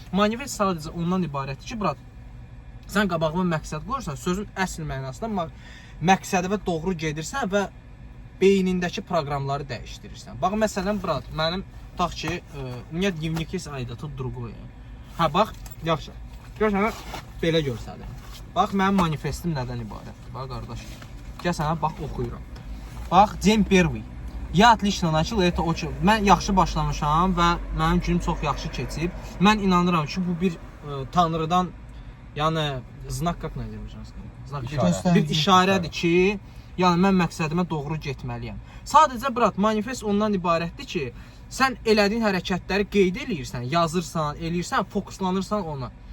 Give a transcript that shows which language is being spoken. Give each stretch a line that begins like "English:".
Azerbaijani: Manifest sadəcə ondan ibarətdir ki, brat, sən qabağıma məqsəd qoyursan, sözün əsl mənasında məqsədə və doğru gedirsən və beynindəki proqramları dəyişdirirsən. Bax məsələn, brat, mənim tutaq ki, niyə dnevniki aidatı
Russian: другое.
Azerbaijani: Hə, bax, yaxşı. Gör sənə belə görsədim. Bax, mənim manifestim nədən ibarətdir? Bax, qardaş. Gəl sənə, bax, oxuyuram.
Russian: Bax, день первый. Я отлично начал, это очень...
Azerbaijani: Mən yaxşı başlamışam və mənim günüm çox yaxşı keçib. Mən inanıram ki, bu bir Tanrıdan, yəni,
Russian: znak, как называется?
Azerbaijani: Znak, bir işarədir ki, yəni mən məqsədimə doğru getməliyəm. Sadəcə, brat, manifest ondan ibarətdir ki, sən elədiyin hərəkətləri qeyd eləyirsən, yazırsan, eləyirsən, fokuslanırsan ona.